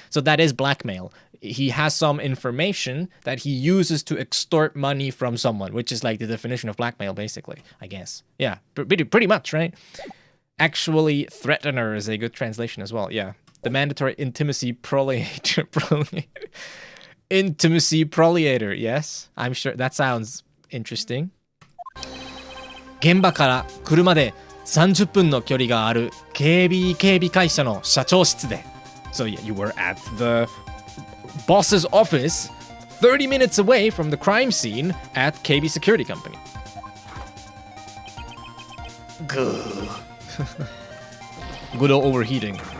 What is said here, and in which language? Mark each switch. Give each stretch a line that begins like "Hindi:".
English: So that is blackmail. He has some information that he uses to extort money from someone, which is like the definition of blackmail, basically, I guess. Yeah, pretty much, right? Actually, threatener is a good translation as well. Yeah, the mandatory intimacy proliator. Intimacy proliator. Yes, I'm sure that sounds interesting.
Japanese: 現場から車で30分の距離がある警備会社の社長室で。
English: So yeah, you were at the boss's office 30 minutes away from the crime scene at KB Security Company. Good. Good old overheating.